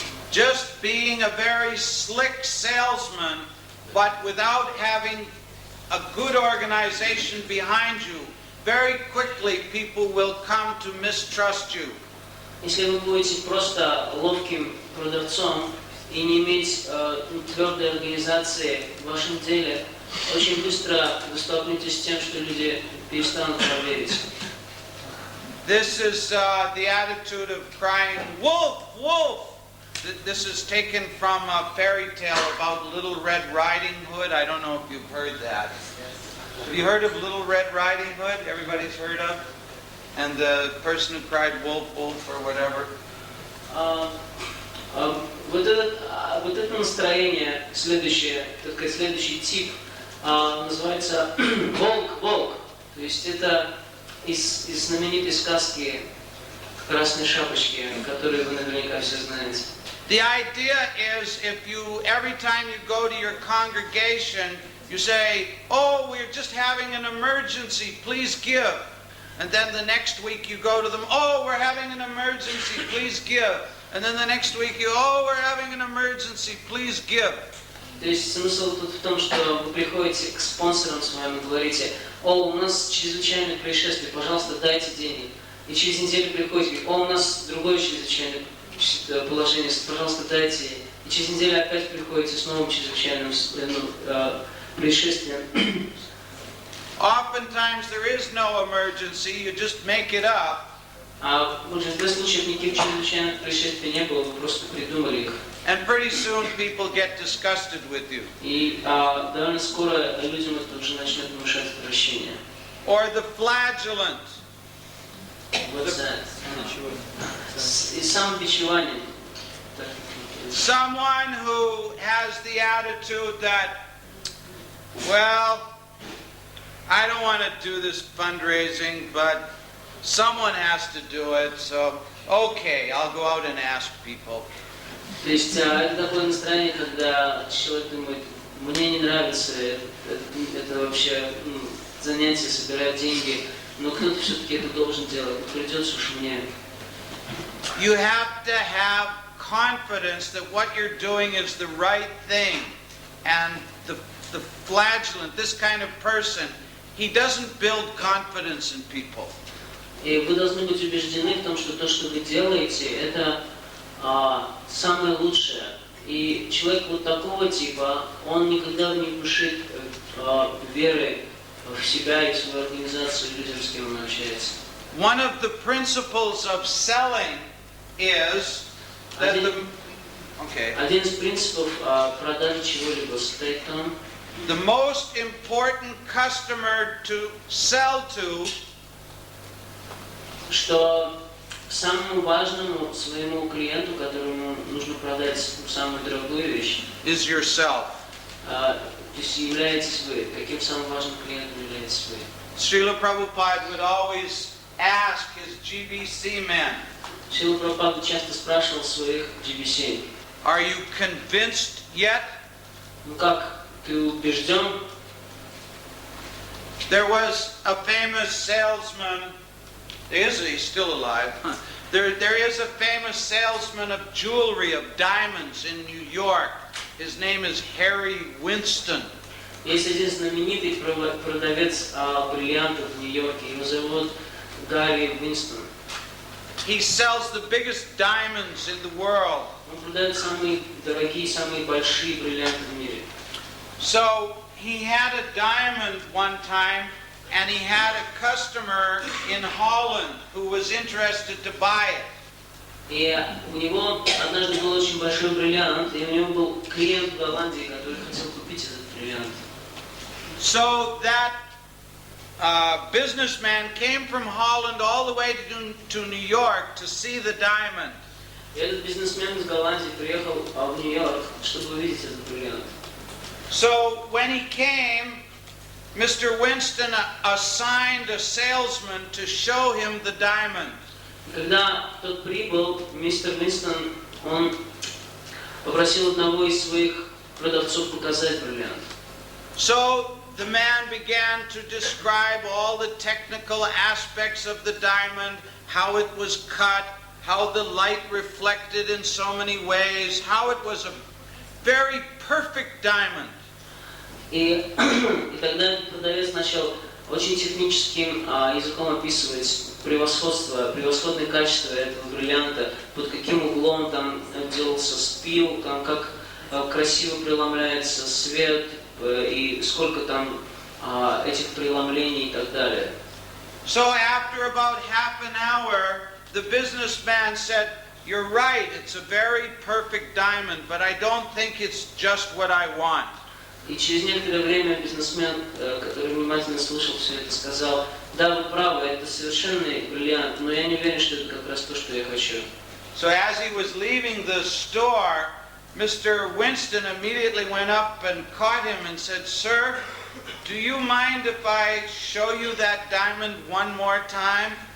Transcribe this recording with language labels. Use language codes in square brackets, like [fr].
[en] Just being a very slick salesman, but without having a good organization behind you, very quickly people will come to mistrust you. [ru] Если вы будете просто ловким продавцом и не иметь твердой организации в вашем деле, очень быстро вы столкнетесь с тем, что люди перестанут вам верить. [en] This is the attitude of crying, "Wolf, wolf!" This is taken from a fairy tale about Little Red Riding Hood. I don't know if you've heard that. Have you heard of Little Red Riding Hood? Everybody's heard of? And the person who cried wolf, wolf, or whatever. [ru] Вот это настроение, следующий тип, называется волк, волк. То есть это из знаменитой сказки «Красной шапочки», которую вы наверняка все знаете. [en] The idea is if you, every time you go to your congregation, you say, "Oh, we're just having an emergency, please give." And then the next week you go to them, "Oh, we're having an emergency, please give." And then the next week you, "Oh, we're having an emergency, please give." [ru] То есть смысл тут в том, что вы приходите к спонсорам своим и говорите: "О, у нас чрезвычайное происшествие, пожалуйста, дайте денег." И через неделю приходите: "О, у нас другое чрезвычайное положение, пожалуйста, дайте." И через неделю опять приходите с новым чрезвычайным происшествием. [en] Oftentimes there is no emergency, you just make it up. [ru] В большинстве случаев никаких чрезвычайных происшествий не было, вы просто придумали их. [en] And pretty soon people get disgusted with you. [ru] И довольно скоро людям это уже начнет внушать отвращение. [en] Or the flagellant. What's that? [ru] И самобичевание. [en] Someone who has the attitude that, well, I don't want to do this fundraising, but someone has to do it, so okay, I'll go out and ask people. [ru] То есть это такое настроение, когда человек думает, мне не нравится это вообще занятие, собирать деньги, но кто-то все-таки это должен делать, придется уж мне. [en] You have to have confidence that what you're doing is the right thing. And the flagellant, this kind of person, he doesn't build confidence in people. [ru] И вы должны быть убеждены в том, что то, что вы делаете, это самое лучшее. И человек вот такого типа, он никогда не внушит веры в себя и в свою организацию людям, с кем он общается. [en] One of the principles of selling is that [ru] Один из принципов продажи чего-либо состоит в том, [en] the most important customer to sell to [ru] что самому важному своему клиенту, которому нужно продать самую дорогую вещь, [en] is yourself. [ru] то есть являетесь вы. Каким самым важным клиентом являетесь вы? [en] Srila Prabhupada would always ask his GBC men, [ru] Шрила Прабхупада часто спрашивал своих GBC, [en] are you convinced yet? [ru] ну как, ты убежден? [en] There was a famous salesman, he's still alive. There is a famous salesman of jewelry, of diamonds in New York. His name is Harry Winston. [ru] Есть один знаменитый продавец бриллиантов в Нью-Йорке, его зовут Гарри Уинстон. [en] He sells the biggest diamonds in the world. [ru] Он продает самые дорогие, самые большие бриллианты в мире. [en] So he had a diamond one time, and he had a customer in Holland who was interested to buy it. [ru] И у него однажды был очень большой бриллиант, и у него был клиент в Голландии, который хотел купить этот бриллиант. [en] So that businessman came from Holland all the way to New York to see the diamond. [ru] И этот бизнесмен из Голландии приехал в Нью-Йорк, чтобы увидеть этот бриллиант. [en] So when he came, Mr. Winston assigned a salesman to show him the diamond. [ru] Когда тот прибыл, мистер Уинстон, он попросил одного из своих продавцов показать бриллиант. [en] So the man began to describe all the technical aspects of the diamond, how it was cut, how the light reflected in so many ways, how it was a very perfect diamond. [ru] И тогда продавец начал очень техническим языком описывать превосходное качество этого бриллианта, под каким углом там делался спил, там как красиво преломляется свет и сколько там этих преломлений и так далее. [en] So after about half an hour, the businessman said, "You're right, it's a very perfect diamond, but I don't think it's just what I want." [ru] И через некоторое время бизнесмен, который внимательно слушал все это, сказал, да, вы правы, это совершенный бриллиант, но я не уверен, что это как раз то, что я хочу. [en] So as he was leaving the store, Mr. Winston immediately went up and caught him and said, "Sir, do you mind if I show you that diamond one more time?"